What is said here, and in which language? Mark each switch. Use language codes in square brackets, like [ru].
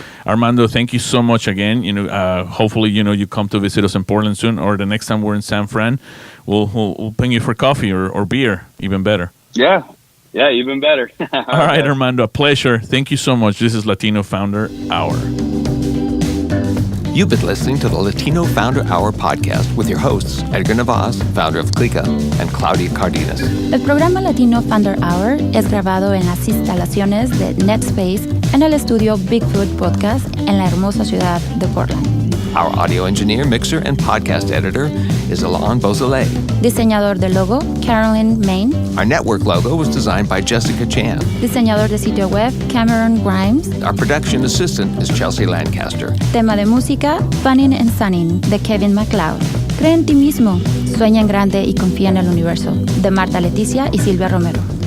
[en] Armando, thank you so much again. Hopefully, you come to visit us in Portland soon, or the next time we're in San Fran, we'll ping you for coffee or beer, even better. Yeah, even better. All right, Armando, a pleasure. Thank you so much. This is Latino Founder Hour. You've been listening to the Latino Founder Hour podcast with your hosts, Edgar Navas, founder of Cliqa, and Claudia Cardenas. [es] El programa Latino Founder Hour es grabado en las instalaciones de NetSpace en el estudio Bigfoot Podcast en la hermosa ciudad de Portland. [en] Our audio engineer, mixer, and podcast editor is Alon Beausoleil. [es] Diseñador de logo, Carolyn Main. [en] Our network logo was designed by Jessica Chan. [es] Diseñador de sitio web, Cameron Grimes. [en] Our production assistant is Chelsea Lancaster. [es] Tema de música, Funnin' and Sunnin' de Kevin MacLeod. Cree en ti mismo, sueña en grande y confía en el universo, de Marta Leticia y Silvia Romero.